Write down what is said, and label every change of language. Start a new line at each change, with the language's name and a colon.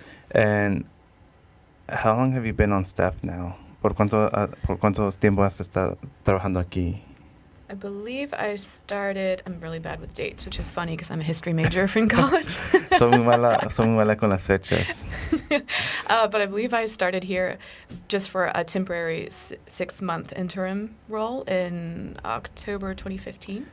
English: And how long have you been on staff now?
Spanish: ¿Por cuánto tiempo has estado trabajando aquí?
English: I believe I started, I'm really bad with dates, which is funny because I'm a history major in college.
Spanish: Soy muy mala con las fechas.
English: But I believe I started here just for a temporary 6-month interim role in October 2015.